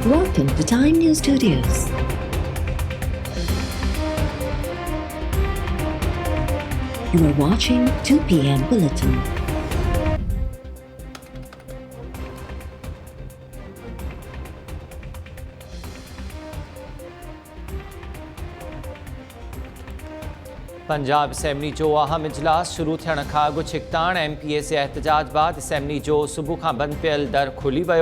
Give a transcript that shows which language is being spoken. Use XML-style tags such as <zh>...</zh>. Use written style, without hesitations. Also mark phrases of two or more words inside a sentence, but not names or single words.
<en>Welcome to Time News Studios. You are watching 2 p.m. Bulletin.</en> <sd>पंजाब असेंबली जो अहम इजलास शुरू थियण खां अॻु छिकताण MPA जे एहतजाज बाद असेंबली जो सुबुह खां बंदि पियल दर खुली वियो।</sd>